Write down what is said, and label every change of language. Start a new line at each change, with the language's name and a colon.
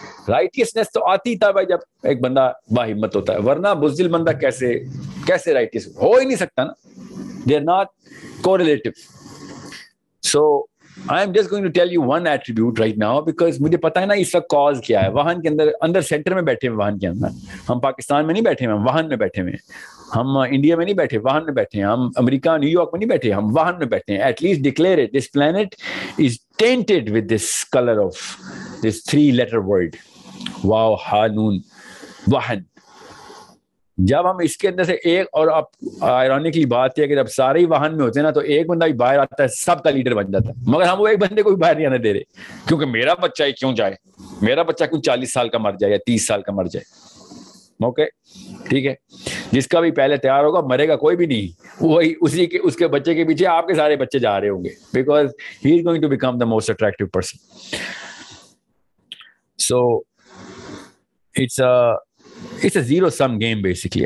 Urdu: Righteousness تو آتی تھا بھائی جب ایک بندہ باہمت ہوتا ہے, ورنہ بزدل بندہ کیسے رائٹیس ہو ہی نہیں سکتا نا.
English: They are not correlative. So I am just going to tell you one attribute right now because
Urdu: مجھے پتا ہے نا اس کا کاز کیا ہے. واہن کے اندر سینٹر میں بیٹھے ہیں, واہن کے اندر. ہم پاکستان میں نہیں بیٹھے ہیں, ہم واہن میں بیٹھے ہوئے ہیں. ہم انڈیا میں نہیں بیٹھے, واہن میں بیٹھے ہیں. ہم امریکہ نیو یارک میں نہیں بیٹھے, ہم واہن میں بیٹھے ہیں.
English: At least declare it, this planet is tainted with this color of this 3-letter word.
Urdu: واو ہا نون, واہن. جب ہم اس کے اندر سے ایک, اور اب آئرونکلی بات ہے کہ جب سارے ہی واہن میں ہوتے ہیں نا, تو ایک بندہ بھی باہر آتا ہے, سب کا لیڈر بن جاتا ہے. مگر ہم وہ ایک بندے کو بھی باہر نہیں آنے دے رہے, کیونکہ میرا بچہ ہی کیوں جائے, میرا بچہ کیوں 40 سال کا مر جائے یا 30 سال کا مر جائے. اوکے ٹھیک ہے, جس کا بھی پہلے تیار ہوگا مرے گا کوئی بھی نہیں, وہی اسی کے اس کے بچے کے پیچھے آپ کے سارے بچے جا رہے ہوں گے,
English: Because he is going to become the most attractive person. So it's a zero sum game basically.